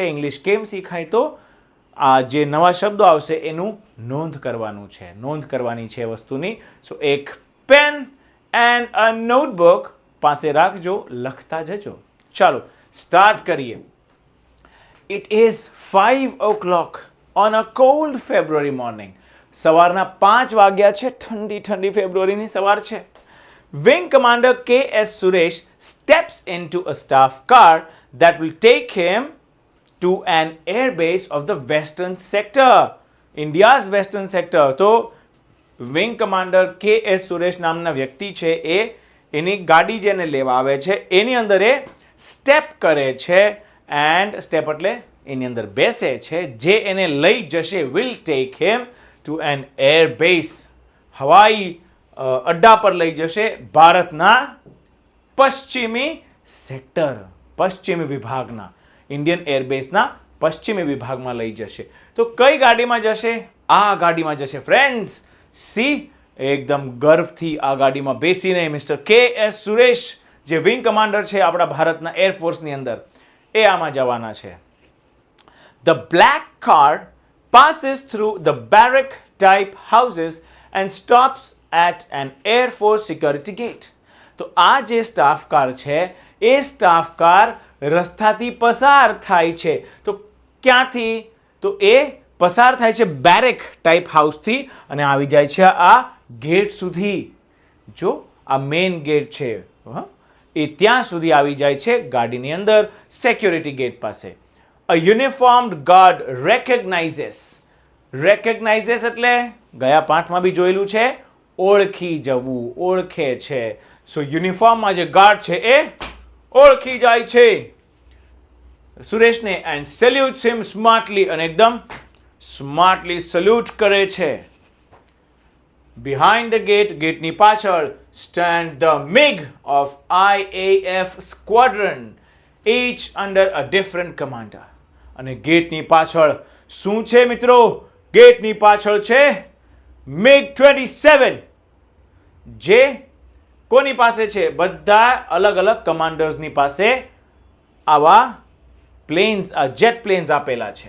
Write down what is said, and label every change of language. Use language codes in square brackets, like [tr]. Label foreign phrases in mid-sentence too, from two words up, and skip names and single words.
[gu] ઇંગ્લિશ કેમ શીખાય? તો આ જે નવા શબ્દો આવશે એનું નોંધ કરવાનું છે, નોંધ કરવાની છે વસ્તુની. સો એક [en] pen and a notebook [gu] પાસે રાખજો, લખતા જજો. ચાલો સ્ટાર્ટ કરીએ. [en] it is 5 o'clock on a cold February morning. [gu] સવારના 5 વાગ્યા છે, ઠંડી ઠંડી ફેબ્રુઆરીની સવાર છે. [en] Wing Commander K.S. Suresh steps into a staff car that will take him to an air base of the western sector, India's western sector. [gu] તો વિંગ કમાન્ડર K.S. સુરેશ નામના વ્યક્તિ છે, એની ગાડી જેને લેવા આવે છે એની અંદર એ સ્ટેપ કરે છે. [en] and step [gu] એટલે એની અંદર બેસે છે, જે એને લઈ જશે, [en] will take him to an air base, [gu] હવાઈ અડ્ડા પર લઈ જશે, ભારતના પશ્ચિમી સેક્ટર, પશ્ચિમી વિભાગના, [en] Indian airbase [gu] પશ્ચિમી વિભાગમાં લઈ જશે. તો કઈ ગાડીમાં જશે? આ ગાડીમાં જશે ફ્રેન્ડ્સ. સી, એકદમ ગર્વથી આ ગાડીમાં બેસીને મિસ્ટર K.S. સુરેશ, જે [en] wing commander [gu] છે આપણા ભારતના એરફોર્સની અંદર, એ આમાં જવાના છે. [en] The black car passes through the barrack type houses and stops at an Air Force security gate. [gu] તો આ જે [en] staff car [gu] છે એ [en] staff car [gu] રસ્તાથી પસાર થાય છે. તો ક્યાંથી? તો એ પસાર થાય છે [en] barrack type house [gu] અને આવી જાય છે આ ગેટ સુધી. જો આ [en] main gate [gu] છે એ ત્યાં સુધી આવી જાય છે ગાડીની અંદર, [en] security gate [gu] પાસે. [en] A uniformed guard recognizes [gu] એટલે ગયા પાઠમાં બી જોયેલું છે, ઓળખી જવું, ઓળખે છે. સો યુનિફોર્મમાં જે ગાર્ડ છે એ ઓળખી જાય છે સુરેશને. [en] and salutes him smartly, [gu] અને એકદમ સ્માર્ટલી સલ્યુટ કરે છે. [en] behind the gate, [gu] ગેટની પાછળ, [en] stand the MiG of IAF squadron, each under a different commander. [gu] અને ગેટની પાછળ શું છે મિત્રો? ગેટની પાછળ છે MiG-27, જે કોની પાસે છે? બધા અલગ અલગ કમાન્ડર્સની પાસે આવા પ્લેન્સ, [en] jet planes [gu] આપેલા છે.